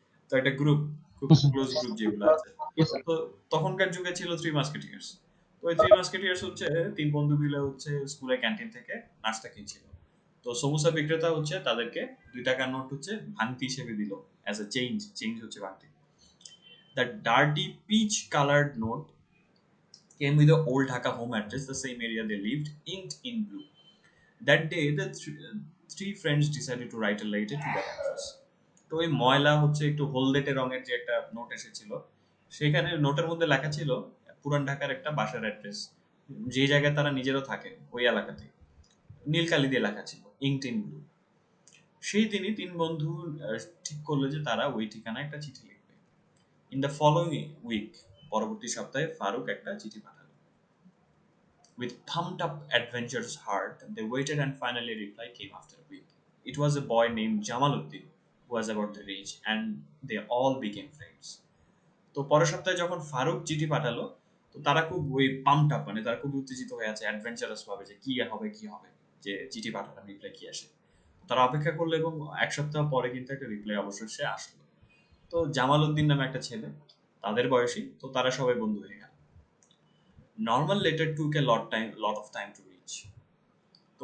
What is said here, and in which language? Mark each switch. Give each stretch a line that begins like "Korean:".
Bangla: তো একটা গ্রুপ, খুব ক্লোজ গ্রুপ যেগুলো আছে।
English: Yes, sir.
Bangla: তো তখনকার যুগে ছিল 3 মাস্কেটিয়ার্স। তো এই 3 মাস্কেটিয়ার্স হচ্ছে 3 বন্ধু মিলে হচ্ছে স্কুলের ক্যান্টিন থেকে নাস্তা কিনছিল। তো সমোসা বিক্রেতা হচ্ছে তাদেরকে 2 টাকার নোট হচ্ছে ভাঙতি হিসেবে দিল, অ্যাজ এ চেঞ্জ হচ্ছে ভাঙতি।
English: The dirty peach colored note came with the old Dhaka home address, the same area they lived, inked in blue. That day, the three friends decided to write a letter to that address.
Bangla: তো ওই ময়লা হচ্ছে একটু হলদেটে রঙের যে একটা note এসেছিল, সেখানে নোটের মধ্যে লেখা ছিল পুরান ঢাকার একটা বাসার অ্যাড্রেস, যে জায়গায় তারা নিজেরও থাকে ওই এলাকাতে, নীল কালি দিয়ে লেখা ছিল, ইঙ্কড ইন ব্লু। সেই দিনই 3 বন্ধু ঠিক করলো যে তারা ওই ঠিকানায় একটা চিঠি লিখবে।
English: in the following week,
Bangla: পরবর্তী সপ্তাহে ফারুক একটা চিঠি পাঠালো।
English: With pumped up adventurous heart, they waited and finally a reply came after a week. It was a boy named Jamaluddin who was about their age, and they all became friends.
Bangla: তো পরের সপ্তাহে যখন ফারুক চিঠি পাঠালো, তো তারা খুব ওই পাম্পড আপ, মানে তারা খুব উত্তেজিত হয়ে আছে অ্যাডভেঞ্চারাস ভাবে যে কি হবে, যে চিঠি পাঠালাম, রিপ্লাই কি আসে। তারা অপেক্ষা করলো এবং 1 সপ্তাহ পরে কিন্তু একটা রিপ্লাই অবশেষে আসলো। তো জামালউদ্দিন নামে একটা ছেলে, তাদের বয়সী, তো তারা সবাই বন্ধু হয়ে গেল।
English: Normal letter took a lot of time to reach.
Bangla: তো